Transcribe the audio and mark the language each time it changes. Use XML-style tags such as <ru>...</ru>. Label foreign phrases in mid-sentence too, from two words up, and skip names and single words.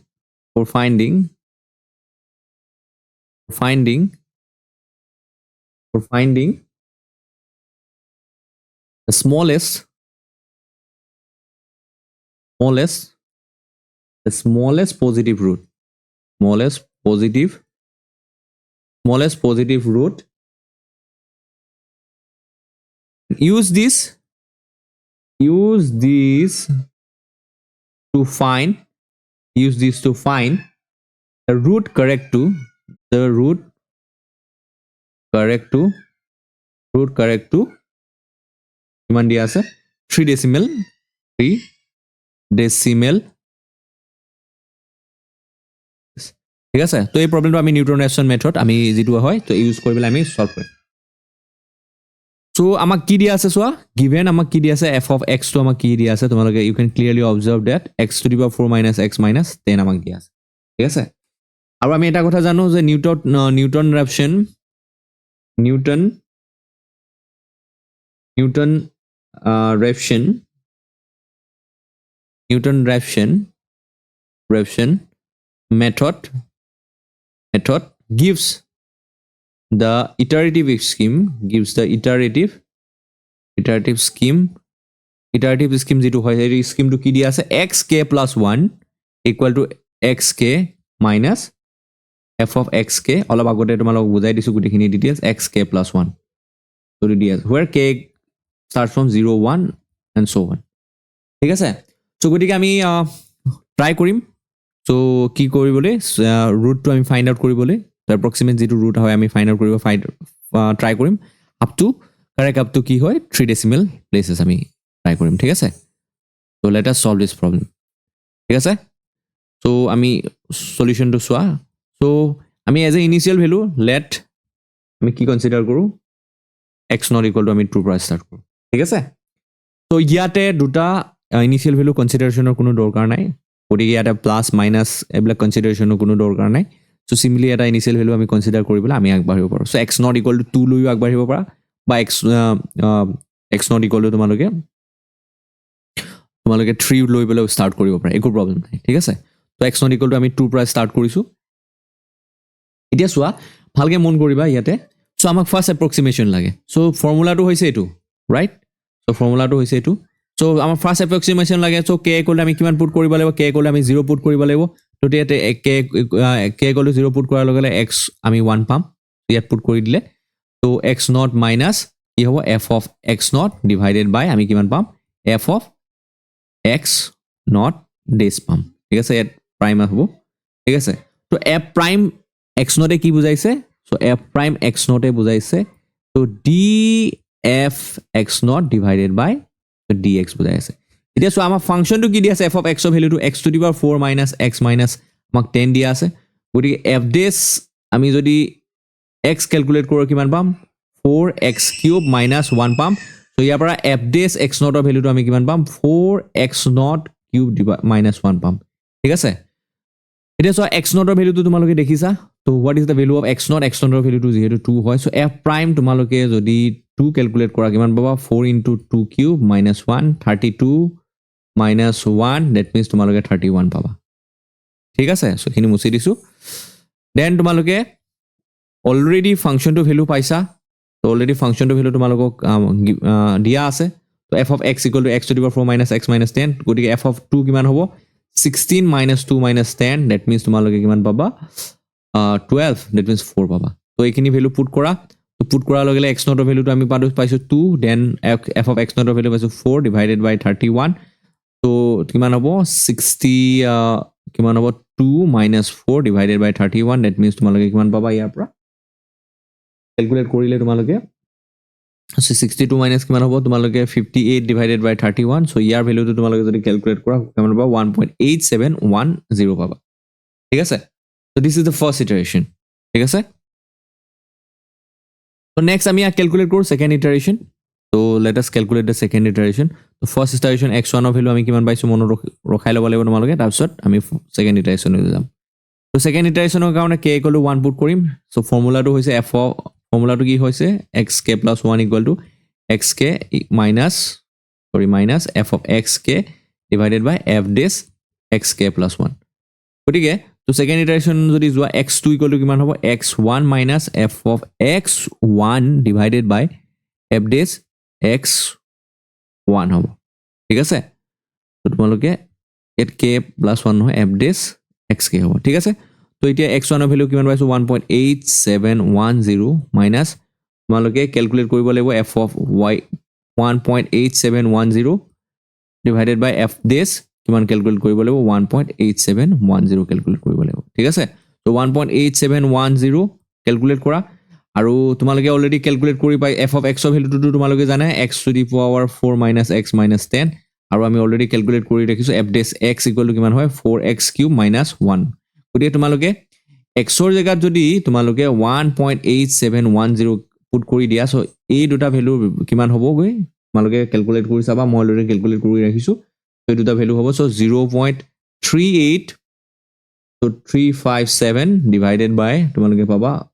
<en>the smallest positive root use this to find the root correct to</en> <as>কিমান দিয়া আছে 3 decimal ঠিক আছে তো এই প্ৰবলেমটো আমি Newton-Raphson মেথড আমি যেটো হয় তো ইউজ কৰিবলে আমি সলভ কৰিম so আমাক কি দিয়া আছে সোয়া given আমাক কি দিয়া আছে</as> <en>f of x</en> <as>তো আমাক কি দিয়া আছে তোমালোকে</as> <en>you can clearly observe that x to the power 4 minus x minus 10</en> <as>আমাক দিয়া আছে ঠিক আছে আৰু আমি এটা কথা জানো যে Newton-Raphson</as> <en>method gives the iterative scheme</en> <as>যেটো হয় এই স্কিমটো কি দিয়া আছে</as> <en>xk + 1 equal to xk minus f of xk</en> <as>অলপ আগতে তোমালোক বুজাই দিছো গুটিখিনি ডিটেইলস xk + 1 so দিয়া</as> <en>where k starts from 0 1 and so on</en> <as>ঠিক আছে so গুটিকে আমি ট্রাই কৰিম so কি কৰিবলে root to আমি ফাইন্ড আউট কৰিবলে</as> <en>the approximate</en> <as>যেটো root হয় আমি ফাইন্ড আউট কৰিব ট্রাই কৰিম</as> <en>up to</en> <as>কি হয়</as> <en>3 decimal places</en> <as>আমি ট্রাই কৰিম ঠিক আছে</as> <en>so let us solve this problem</en> <as>ঠিক আছে so আমি সলিউশন to সোয়া so আমি</as> <en>as a initial value let</en> <as>আমি কি কনসিডার কৰো</as> <en>x0 equal to</en> <as>আমি 2 পৰা স্টার্ট কৰো ঠিক আছে so ইয়াতে দুটা ইনিশিয়াল ভ্যালু কনসিডারেশনৰ কোনো দৰকাৰ নাই গতিকে ইয়াতে</as> <en>plus minus</en> <as>এবলা কনসিডারেশনৰ কোনো দৰকাৰ নাই</as> <en>so simply</en> <as>এটা ইনিশিয়াল ভ্যালু আমি কনসিডার কৰিবলে আমি আগবাঢ়িব পাৰো so</as> <en>x0 equal to 2</en> <as>লৈও আগবাঢ়িব পাৰা বা</as> <en>x0 equal to</en> <as>তোমালোকে 3 লৈ পেলাই স্টার্ট কৰিব পাৰা একো প্ৰবলেম নাই ঠিক আছে তো</as> <en>x0 equal to</en> <as>আমি 2 পৰা স্টার্ট কৰিছো এতিয়া সোয়া ভালকে মন কৰিবা ইয়াতে so আমাক</as> <en>first approximation</en> <as>লাগে so ফর্মুলাটো হৈছে এটো রাইট so ফর্মুলাটো হৈছে এটো so আমাৰ</as> <en>first approximation</en> <as>লাগে so</as> <en>k equal to</en> <as>আমি কিমান পুট কৰিব লাগিব k equal to আমি 0 পুট কৰিব লাগিব তো ইয়াতে</as> <en>k equal to 0</en> <as>পুট কৰাৰ লগে লগে x আমি 1 পাম ইয়াত পুট কৰি দিলে তো</as> <en>x0 minus</en> <as>কি হ'ব</as> <en>f of x0 divided by</en> <as>আমি কিমান পাম</as> <en>f of x0 dash</en> <as>পাম ঠিক আছে ইয়াত প্রাইম হ'ব ঠিক আছে তো</as> <en>f prime x naught</en> <as>কি বুজাইছে so</as> <en>f prime x naught</en> <as>বুজাইছে so</as> <en>df x naught divided by dx</en> <as>বুজাইছে এতিয়া সো আমাৰ ফাংশনটো কি দিয়া আছে</as> <en>f of x of</en> <as>ভ্যালুটো</as> <en>x to the power 4 minus x minus</en> <as>আমাক 10 দিয়া আছে গতিকে f dash আমি যদি x ক্যালকুলেট কৰো কিমান পাম</as> <en>4x cube minus 1</en> <as>পাম সো ইয়াৰ পৰা f</as> <en>dash x naught</en> <as>ৰ ভ্যালুটো আমি কিমান পাম</as> <en>4x naught cube minus 1</en> <as>পাম ঠিক আছে এতিয়া সো</as> <en>x naught</en> <as>ৰ ভ্যালুটো তোমালোকে দেখিছা তো</as> <en>what is the value of x naught</en> <as>ৰ ভ্যালুটো যেহেতু 2 হয় সো</as> <en>f prime</en> <as>তোমালোকে যদি 2 ক্যালকুলেট কৰা কিমান পাবা</as> <en>4 into 2 cube minus 1 32 minus 1 that means</en> <as>তোমালোকে 31 পাবা ঠিক আছে সো খিনি মুছি দিছো দেন তোমালোকে অলৰেডি ফাংশনটো ভ্যালু পাইছা তো অলৰেডি ফাংশনটো ভ্যালু তোমালোকক দিয়া আছে তো</as> <en>f of x equal to x to the power 4 minus x minus 10 গতিকে f of 2</en> <as>কিমান হ'ব</as> <en>16 minus 2 minus 10 that means</en> <as>তোমালোকে কিমান পাবা</as> <en>12 that means</en> <as>4 পাবা তো এইখিনি ভ্যালু পুট কৰা তো পুট কৰাৰ লগে লগে</as> <en>x naught</en> <as>ৰ ভ্যালুটো আমি পাইছো 2 দেন f</as> <en>of x naught</en> <as>ৰ ভ্যালু পাইছো</as> <en>4 divided by 31</en> <as>তো কিমান হ'ব 60 কিমান হ'ব</as> <en>2 minus 4 divided by 31 that means</en> <as>তোমালোকে কিমান পাবা ইয়াৰ পৰা ক্যালকুলেট কৰিলে তোমালোকে</as> <en>so 62 minus</en> <as>কিমান হ'ব তোমালোকে</as> <en>58 divided by 31 so</en> <as>ইয়াৰ ভ্যালুটো তোমালোকে যদি ক্যালকুলেট কৰা কিমান পাবা 1.8710 পাবা ঠিক আছে</as> <en>so this is the first iteration</en> <as>ঠিক আছে</as> <en>so next</en> <as>আমি ক্যালকুলেট কৰো</as> <en>second iteration so let us calculate the second iteration so first iteration x1</en> <as>ৰ ভ্যালু আমি কিমান পাইছো মনত ৰখাই ল'ব লাগিব তোমালোকে তাৰপিছত আমি</as> <en>second iteration</en> <as>লৈ যাম so</as> <en>second iteration</en> <as>ৰ কাৰণে</as> <en>k equal to 1</en> <as>পুট কৰিম so ফৰ্মুলাটো হৈছে f ফৰ্মুলাটো কি হৈছে</as> <en>xk plus 1 equal to xk minus f of xk divided by f dash xk plus 1</en> <as>গতিকে তো</as> <en>second iteration</en> <as>যদি যোৱা</as> <en>x2 equal to</en> <as>কিমান হ'ব</as> <en>x1 minus f of x1 divided by f dash</en> <as>x1 হ'ব ঠিক আছে তো তোমালোকে এত</as> <en>k plus 1</en> <as>নহয়</as> <en>f dash xk</en> <as>হ'ব ঠিক আছে তো এতিয়া x1 ৰ ভ্যালু কিমান পাইছো 1.8710 minus তোমালোকে ক্যালকুলেট কৰিব লাগিব</as> <en>f of</en> <as>y 1.8710 divided by</as> <en>f dash</en> <as>কিমান ক্যালকুলেট কৰিব লাগিব 1.8710 ক্যালকুলেট কৰিব লাগিব ঠিক আছে তো 1.8710 ক্যালকুলেট কৰা আৰু তোমালোকে অলৰেডি ক্যালকুলেট কৰি পাই</as> <en>f of x</en> <as>ৰ ভ্যালুটো তোমালোকে জানা</as> <en>x to the power 4 minus x minus 10</en> <as>আৰু আমি অলৰেডি ক্যালকুলেট কৰি ৰাখিছো</as> <en>f dash x equal to</en> <as>কিমান হয়</as> <en>4x cube minus 1</en> <as>গতিকে তোমালোকে x ৰ জায়গাত যদি তোমালোকে 1.8710 পুট কৰি দিয়া সো এই দুটা ভ্যালু কিমান হ'ব গৈ তোমালোকে ক্যালকুলেট কৰি চাবা মই অলৰেডি ক্যালকুলেট কৰি ৰাখিছো সো এই দুটা ভ্যালু হ'ব সো 0.38</as> <en>so 357 divided by</en> <as>তোমালোকে পাবা</as>